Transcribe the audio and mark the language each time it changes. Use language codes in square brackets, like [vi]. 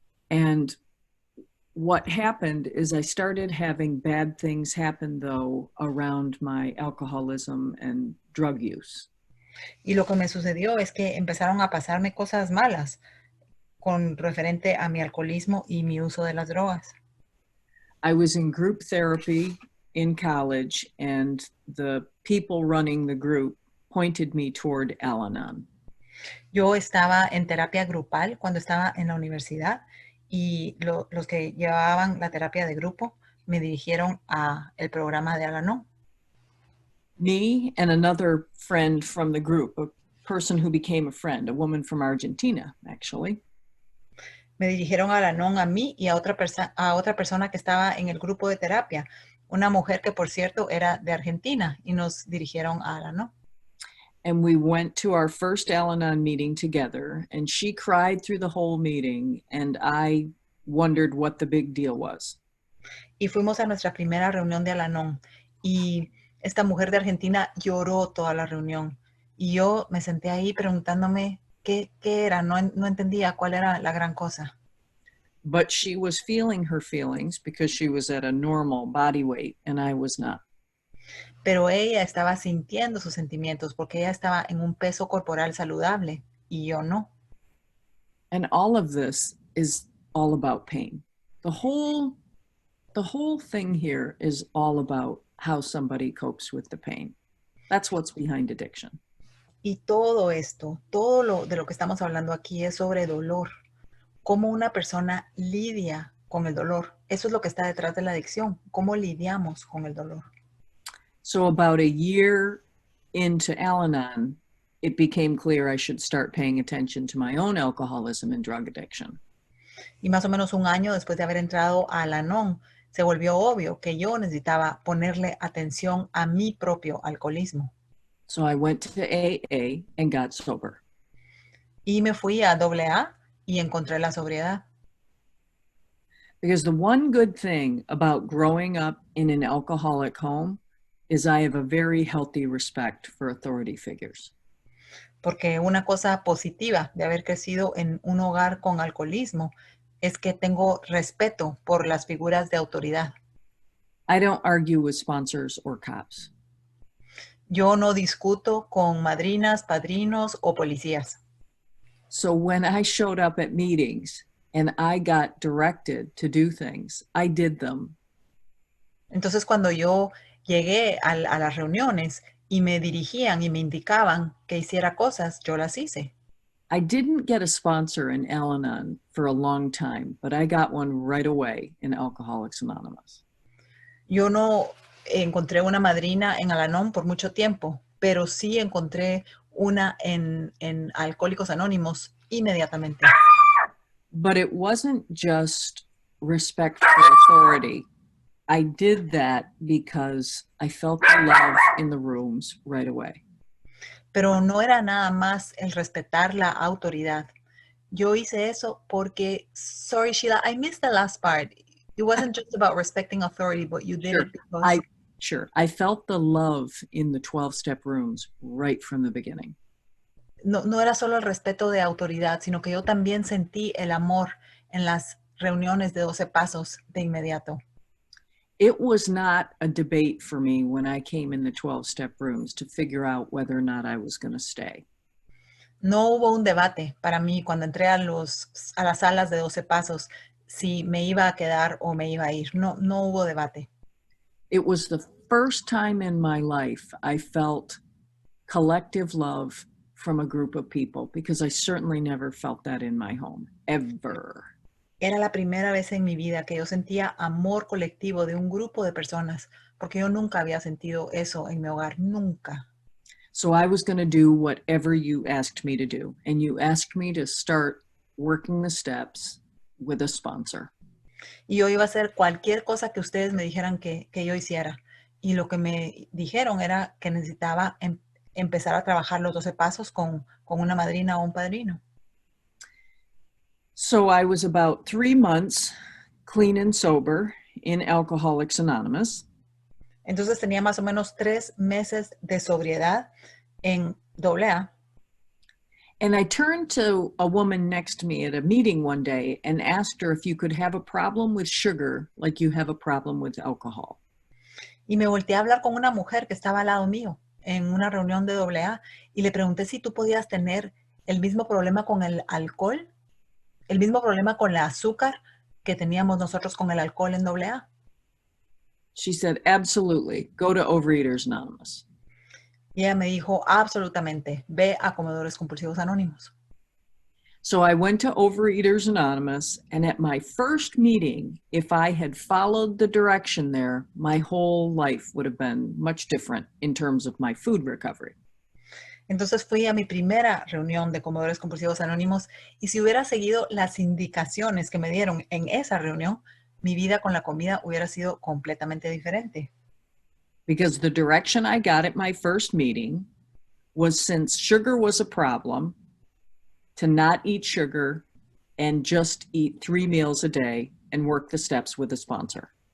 [en] And what happened is I started having bad things happen, though, around my alcoholism and drug use. [es] Y lo que me sucedió es que empezaron a pasarme cosas malas con referente a mi alcoholismo y mi uso de las drogas. [en] I was in group therapy in college, and the people running the group pointed me toward Al-Anon. [es] Yo estaba en terapia grupal cuando estaba en la universidad y los que llevaban la terapia de grupo me dirigieron a el programa de Al-Anon. [en] Me and another friend from the group, a person who became a friend, a woman from Argentina, actually. [es] Me dirigieron a Al-Anon a mí y a otra persona que estaba en el grupo de terapia, una mujer que por cierto era de Argentina, y nos dirigieron a Al-Anon. [en] And we went to our first Al-Anon meeting together, and she cried through the whole meeting, and I wondered what the big deal was. [es] Y fuimos a nuestra primera reunión de Al-Anon, y esta mujer de Argentina lloró toda la reunión. Y yo me senté ahí preguntándome qué era, no entendía cuál era la gran cosa. [en] But she was feeling her feelings because she was at a normal body weight, and I was not. [es] Pero ella estaba sintiendo sus sentimientos porque ella estaba en un peso corporal saludable y yo no. [en] And all of this is all about pain. The whole thing here is all about how somebody copes with the pain. That's what's behind addiction. [es] Y todo esto, de lo que estamos hablando aquí es sobre dolor. Cómo una persona lidia con el dolor. Eso es lo que está detrás de la adicción. Cómo lidiamos con el dolor. [en] So about a year into Al-Anon, it became clear I should start paying attention to my own alcoholism and drug addiction. [es] Y más o menos un año después de haber entrado a Al-Anon, se volvió obvio que yo necesitaba ponerle atención a mi propio alcoholismo. [en] So I went to AA and got sober. [es] Y me fui a AA y encontré la sobriedad. [en] Because the one good thing about growing up in an alcoholic home is I have a very healthy respect for authority figures. [es] Porque una cosa positiva de haber crecido en un hogar con alcoholismo es que tengo respeto por las figuras de autoridad. [en] I don't argue with sponsors or cops. [es] Yo no discuto con madrinas, padrinos o policías. [en] So when I showed up at meetings and I got directed to do things, I did them. [es] Entonces cuando yo llegué a las reuniones y me dirigían y me indicaban que hiciera cosas, yo las hice. [en] I didn't get a sponsor in Al-Anon for a long time, but I got one right away in Alcoholics Anonymous. [es] Yo no encontré una madrina en Al-Anon por mucho tiempo, pero sí encontré una en Alcohólicos Anónimos inmediatamente. [en] But it wasn't just respect for authority. I did that because I felt the love in the rooms right away. [es] Pero no era nada más el respetar la autoridad. Yo hice eso porque, [en] sorry Sheila, I missed the last part. It wasn't just about respecting authority, but you did Sure. it because... Sure. I felt the love in the 12-step rooms right from the beginning. [es] No, no era solo el respeto de autoridad, sino que yo también sentí el amor en las reuniones de 12 pasos de inmediato. [en] It was not a debate for me when I came in the 12-step rooms to figure out whether or not I was going to stay. [es] No hubo un debate para mí cuando entré a las salas de 12 pasos si me iba a quedar o me iba a ir. No, no hubo debate. [en] It was the first time in my life I felt collective love from a group of people, because I certainly never felt that in my home, ever. [es] Era la primera vez en mi vida que yo sentía amor colectivo de un grupo de personas, porque yo nunca había sentido eso en mi hogar, nunca. [en] So I was going to do whatever you asked me to do, and you asked me to start working the steps with a sponsor. [es] Y yo iba a hacer cualquier cosa que ustedes me dijeran que yo hiciera. Y lo que me dijeron era que necesitaba empezar a trabajar los 12 pasos con una madrina o un padrino. [en] So I was about 3 months clean and sober in Alcoholics Anonymous. [es] Entonces tenía más o menos 3 meses de sobriedad en AA. [en] And I turned to a woman next to me at a meeting one day and asked her if you could have a problem with sugar like you have a problem with alcohol. [es] Y me volteé a hablar con una mujer que estaba al lado mío en una reunión de AA y le pregunté si tú podías tener el mismo problema con el alcohol, el mismo problema con el azúcar que teníamos nosotros con el alcohol en AA. [en] She said, absolutely, go to Overeaters Anonymous. [es] Y ella me dijo, absolutamente, ve a Comedores Compulsivos Anónimos. [en] So I went to Overeaters Anonymous, and at my first meeting, if I had followed the direction there, my whole life would have been much different in terms of my food recovery. [es] Entonces fui a mi primera reunión de Comedores Compulsivos Anónimos y si hubiera seguido las indicaciones que me dieron en esa reunión, mi vida con la comida hubiera sido completamente diferente. [en] Because the direction I got at my first meeting was, since sugar was a problem, to not eat sugar and just eat 3 meals a day and work the steps with a sponsor.